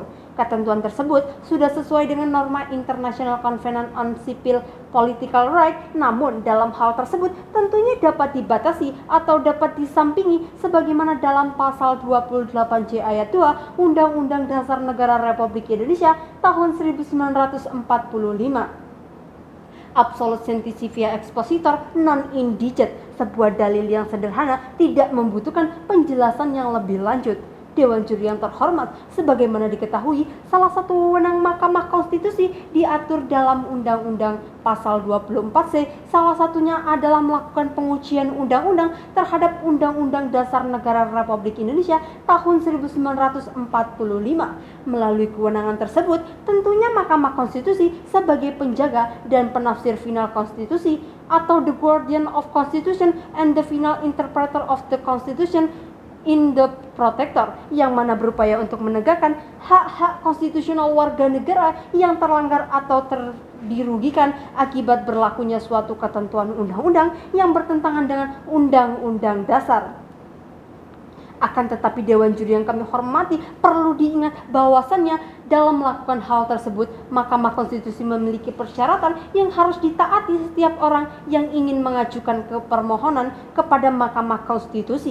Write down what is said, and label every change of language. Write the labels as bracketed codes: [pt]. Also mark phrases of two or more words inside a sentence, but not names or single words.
[id] Ketentuan tersebut sudah sesuai dengan norma International Covenant on Civil Political Rights, namun dalam hal tersebut tentunya dapat dibatasi atau dapat disampingi sebagaimana dalam pasal 28J ayat 2 Undang-Undang Dasar Negara Republik Indonesia tahun 1945. [la] Absolut scientifica expositor non indigit, [id] sebuah dalil yang sederhana tidak membutuhkan penjelasan yang lebih lanjut. Dewan juri yang terhormat, sebagaimana diketahui, salah satu wewenang Mahkamah Konstitusi diatur dalam Undang-Undang pasal 24C, salah satunya adalah melakukan pengujian undang-undang terhadap Undang-Undang Dasar Negara Republik Indonesia tahun 1945. Melalui kewenangan tersebut, tentunya Mahkamah Konstitusi sebagai penjaga dan penafsir final konstitusi atau [en] the guardian of constitution and the final interpreter of the constitution in the protector, [id] yang mana berupaya untuk menegakkan hak-hak konstitusional warga negara yang terlanggar atau dirugikan akibat berlakunya suatu ketentuan undang-undang yang bertentangan dengan undang-undang dasar. Akan tetapi Dewan juri yang kami hormati, perlu diingat bahwasannya dalam melakukan hal tersebut, Mahkamah Konstitusi memiliki persyaratan yang harus ditaati setiap orang yang ingin mengajukan permohonan kepada Mahkamah Konstitusi.